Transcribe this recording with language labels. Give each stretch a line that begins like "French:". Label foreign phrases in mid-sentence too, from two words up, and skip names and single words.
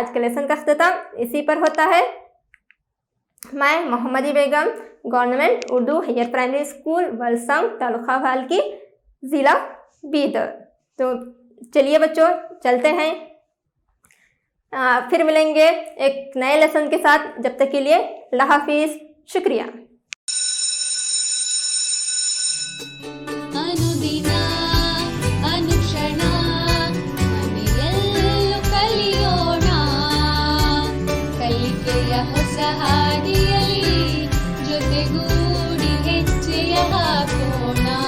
Hindi: आज के लेसन का अख्ताम इसी पर होता है। मैं मोहम्मदी बेगम, गवर्नमेंट उर्दू हायर प्राइमरी स्कूल वलसंग, तालुका भालकी, ज़िला बीदर। तो चलिए बच्चों, चलते हैं। फिर मिलेंगे एक नए लेसन के साथ। जब तक के लिए अल्लाह हाफिज़, शुक्रिया।
Kannada: ಅನುದಿನ ಅನುಕ್ಷಣ ಮನೆಯಲ್ಲೂ ಕಲಿಯೋಣ, ಕಲಿಕೆಯ ಹೊಸ ಹಾದಿಯಲ್ಲಿ ಜೊತೆಗೂಡಿ ಹೆಜ್ಜೆಯ ಹಾಕೋಣ.